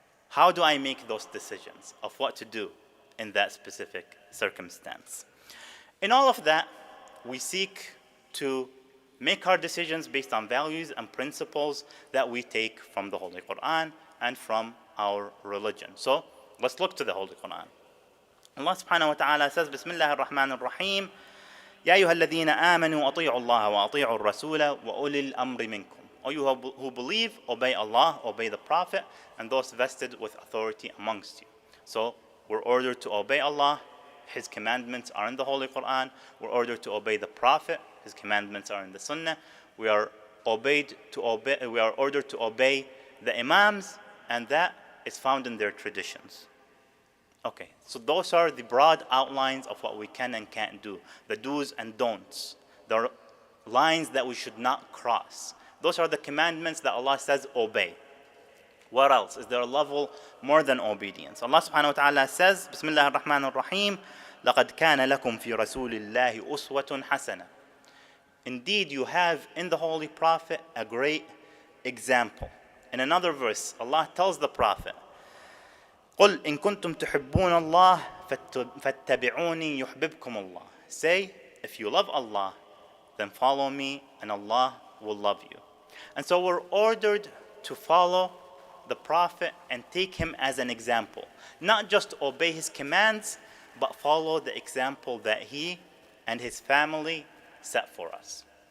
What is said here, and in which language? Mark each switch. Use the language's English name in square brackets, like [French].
[English] How do I make those decisions of what to do in that specific circumstance? In all of that, we seek to make our decisions based on values and principles that we take from the Holy Quran and from our religion. So let's look to the Holy Quran. Allah subhanahu wa ta'ala says, Bismillah ar-Rahman ar-Rahim, [Arabic] يا أيها الذين آمنوا أطيعوا الله وأطيعوا الرسول وأولي الأمر منكم. [English] O you who believe, obey Allah, obey the Prophet, and those vested with authority amongst you. So we're ordered to obey Allah. His commandments are in the Holy Quran. We're ordered to obey the Prophet. His commandments are in the Sunnah. We are ordered to obey the Imams, and that is found in their traditions. Okay, so those are the broad outlines of what we can and can't do, the do's and don'ts, the lines that we should not cross. Those are the commandments that Allah says obey. What else? Is there a level more than obedience? Allah subhanahu wa ta'ala says, Bismillah ar-Rahman ar-Rahim, [Arabic] لَقَدْ كَانَ لَكُمْ فِي رَسُولِ اللَّهِ أُسْوَةٌ حَسَنَةٌ. [English] Indeed, you have in the Holy Prophet a great example. In another verse, Allah tells the Prophet, قُلْ إِن كُنْتُمْ تُحِبُّونَ اللَّهَ فَاتَّبِعُونِي يُحْبِبْكُمُ اللَّهِ. Say, if you love Allah, then follow me and Allah will love you. And so we're ordered to follow the Prophet and take him as an example. Not just obey his commands, but follow the example that he and his family set for us.